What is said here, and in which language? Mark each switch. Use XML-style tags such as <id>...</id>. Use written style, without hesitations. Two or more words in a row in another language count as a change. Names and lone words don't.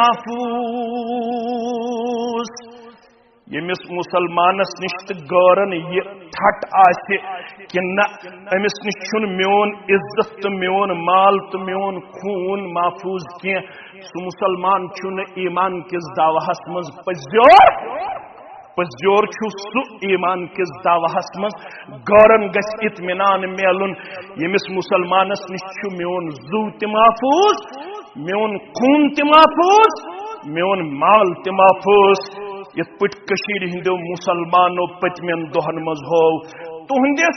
<ks>محفوظ یمس مسلمانس نش غورن یہ ٹھٹ آسہ کہ نہ امس نش چھن میون عزت تو میون مال تو میون خون محفوظ کی سو مسلمان چھن ایمان کس دعوہس مز پزجور چھو سو ایمان کس دعوہس مز غورن گھ اطمینان میلن یمس مسلمانس نش چھو میون زو تہ محفوظ میون خون تہ محفوظ میون مال تہ محفوظ یت پٹ کشیر ہندو مسلمانوں پتمن دہن مز ہو تہندس</ks>